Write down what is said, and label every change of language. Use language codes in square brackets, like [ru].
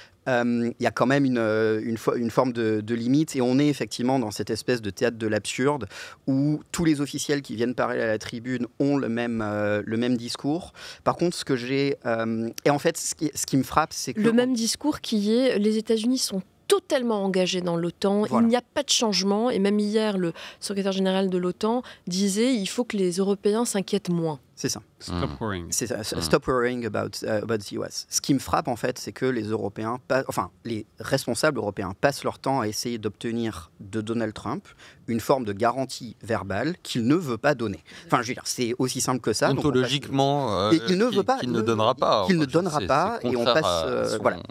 [fr] Il y a quand même une forme de limite et on est effectivement dans cette espèce de théâtre de l'absurde où tous les officiels qui viennent parler à la tribune ont le même discours. Par contre, et en fait, ce qui me frappe, c'est que... Le même discours qui est les États-Unis sont totalement engagés dans l'OTAN, voilà. Il n'y a pas de changement et même hier, le secrétaire général de l'OTAN disait il faut que les Européens s'inquiètent moins. C'est ça. [en] Stop worrying. [fr] C'est ça. [en] Stop worrying about the US. [fr] Ce qui me frappe en fait, c'est que les responsables européens passent leur temps à essayer d'obtenir de Donald Trump une forme de garantie verbale qu'il ne veut pas donner. Enfin, je veux dire, c'est aussi simple que ça. Ontologiquement, il ne veut pas. Qu'il ne donnera pas. Qu'il ne donnera pas. Et on passe. Voilà.